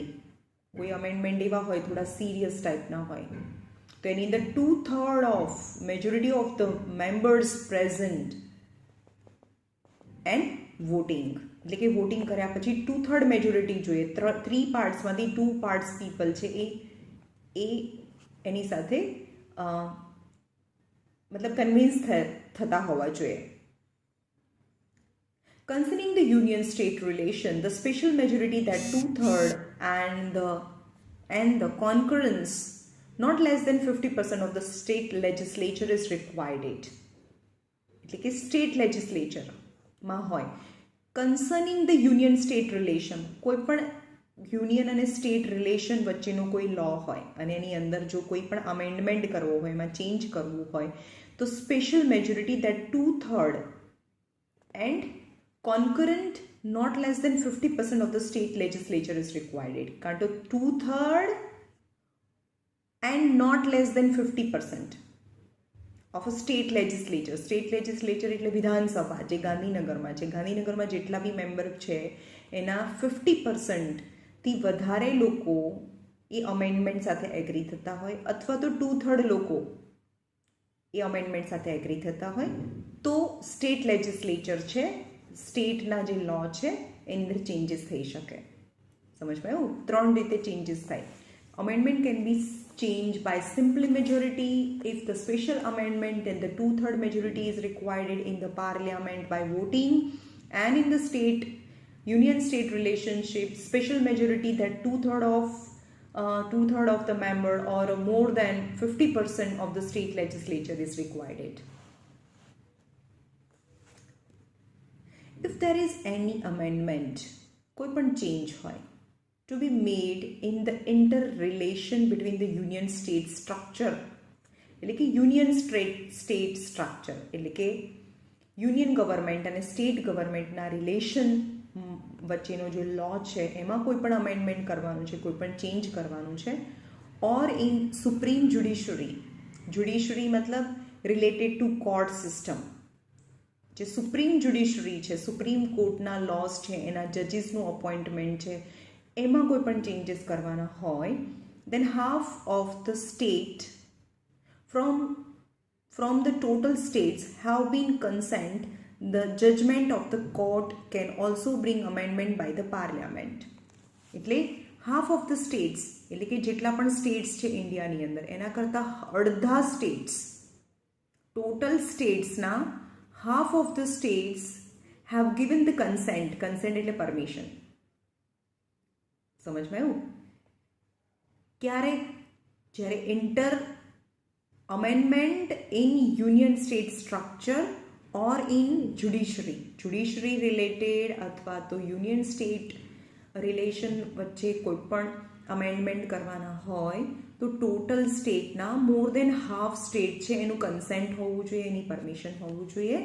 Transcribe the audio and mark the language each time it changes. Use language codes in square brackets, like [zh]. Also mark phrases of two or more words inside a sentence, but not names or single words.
[gu] કોઈ અમેન્ડમેન્ટ એવા હોય થોડા સિરિયસ ટાઈપના હોય તો એની અંદર 2/3 [en] of majority of the members present and voting, [gu] એટલે કે વોટિંગ કર્યા પછી 2/3 મેજોરિટી જોઈએ. 3 પાર્ટ્સમાંથી 2 [en] parts people [gu] છે એ એની સાથે મતલબ કન્વિન્સ થતા હોવા જોઈએ. [en] Concerning the union-state relation, the special majority that 2/3 and the concurrence not less than 50% of the state legislature is required. [gu] એટલે કે સ્ટેટ લેજિસ્લેચરમાં હોય. [en] concerning the union state relation, [gu] કોઈ પણ યુનિયન અને સ્ટેટ રિલેશન વચ્ચેનો કોઈ લો હોય અને એની અંદર જો કોઈ પણ અમેન્ડમેન્ટ કરવો હોય, એમાં ચેન્જ કરવું હોય તો [en] special majority that 2/3 and concurrent not less than 50% of the state legislature is required. [gu] કારણ કે [en] 2/3 and not less than 50% of a state legislature. [gu] સ્ટેટ લેજિસ્લેચર એટલે વિધાનસભા જે ગાંધીનગરમાં છે. ગાંધીનગરમાં જેટલા બી મેમ્બર છે એના 50%થી વધારે લોકો એ અમેન્ડમેન્ટ સાથે એગ્રી થતા હોય, અથવા તો 2/3 લોકો એ અમેન્ડમેન્ટ સાથે એગ્રી થતા હોય તો સ્ટેટ લેજિસ્લેચર છે, સ્ટેટના જે લો છે એની અંદર ચેન્જીસ થઈ શકે. સમજમાં એવું? 3 રીતે ચેન્જીસ થાય. [en] amendment can be change by simple majority if the special amendment and the 2/3 majority is required in the parliament by voting, and in the union state relationship special majority that 2/3 of the member or more than 50% of the state legislature is required. If there is any amendment, [gu] કોઈ પણ ચેન્જ હોય [en] to be made in the interrelation between the union state structure, [gu] એટલે કે [en] union state structure [gu] એટલે કે [en] union government [gu] અને સ્ટેટ ગવર્મેન્ટના રિલેશન વચ્ચેનો જે લો છે એમાં કોઈ પણ અમેન્ડમેન્ટ કરવાનું છે, કોઈ પણ ચેન્જ કરવાનું છે, [en] or in supreme judiciary [gu] મતલબ [en] related to court system. [gu] જે સુપ્રીમ જ્યુડિશરી છે, સુપ્રીમ કોર્ટના લોઝ છે, એના જજીસનું અપોઇન્ટમેન્ટ છે, એમાં કોઈ પણ ચેન્જીસ કરવાના હોય [en] then half of the state from the total states have been consent, the judgment of the court can also bring amendment by the parliament. [gu] એટલે [en] half of the states [gu] એટલે કે જેટલા પણ સ્ટેટ્સ છે ઇન્ડિયાની અંદર એના કરતાં અડધા સ્ટેટ્સ, ટોટલ સ્ટેટ્સના [en] half of the states have given the consent [gu] એટલે પરમિશન. સમજમાં એવું? ક્યારે? જ્યારે [en] inter amendment in union state structure or in judiciary related [gu] અથવા તો [en] union state relation [gu] વચ્ચે કોઈ પણ અમેન્ડમેન્ટ કરવાના હોય તો ટોટલ સ્ટેટના [en] more than half state [gu] છે એનું કન્સેન્ટ હોવું જોઈએ, એની પરમિશન હોવું જોઈએ.